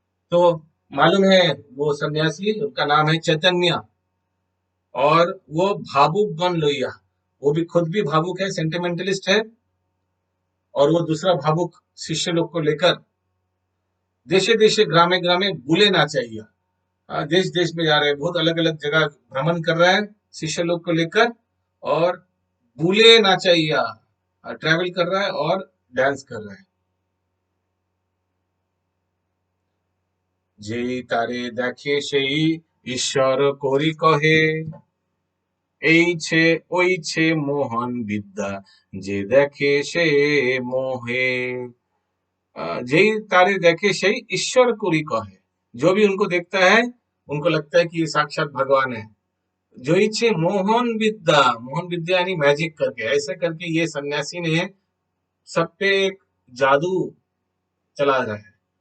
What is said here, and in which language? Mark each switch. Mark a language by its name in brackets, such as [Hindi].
[Hindi] तो मालूम है वो सन्यासी, उनका नाम है चैतन्य, और वो भावुक गण लोहिया, वो भी खुद भी भावुक है, सेंटिमेंटलिस्ट है, और वो दूसरा भावुक शिष्य लोग को लेकर [Bangla] देशे देशे ग्रामे ग्रामे भूले ना चाहिए। [Hindi] देश देश में जा रहे हैं, बहुत अलग अलग जगह भ्रमण कर रहा है शिष्य लोग को लेकर, और भूले ना चाहिए ट्रैवल कर रहा है और डांस कर रहा है। [Bangla] যেই তারে দেখে সেই ঈশ্বর করি কহে, এই ছে ওই ছে মোহন বিদ্যা, যে দেখে সে मोहे। যেই तारे देखे সেই ईश्वर कोरी कहे, [Hindi] जो भी उनको देखता है उनको लगता है कि ये साक्षात भगवान है। जो इच्छे मोहन विद्या यानी मैजिक करके, ऐसे करके ये सन्यासी ने सब पे एक जादू चला रहा है।